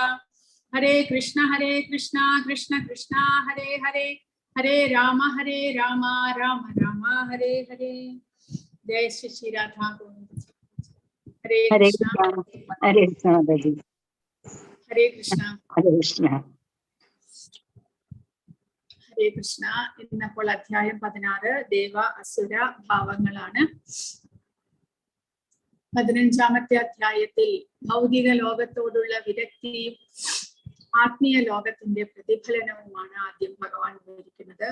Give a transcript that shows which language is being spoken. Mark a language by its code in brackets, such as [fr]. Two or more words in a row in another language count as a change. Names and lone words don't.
[sa] Hare Krishna Krishna Krishna Hare Hare Hare Rama Rama Rama Hare Hare. [hi] Jai Shri Shri Radha Govinda. [sa] Hare Krishna. Hare Krishna. Hare Krishna. Hare Krishna. Hare Krishna. [ml] ഇന്നപ്പോൾ അധ്യായം 16 ദേവ അസുര ഭാവങ്ങളാണ്. 15ാമത്തെ അധ്യായത്തിൽ ഭൗതിക ലോകത്തോടുള്ള വിരക്തിയും ആത്മീയ ലോകത്തിന്റെ പ്രതിഫലനവുമാണ് ആദ്യം ഭഗവാൻ വിവരിക്കുന്നത്.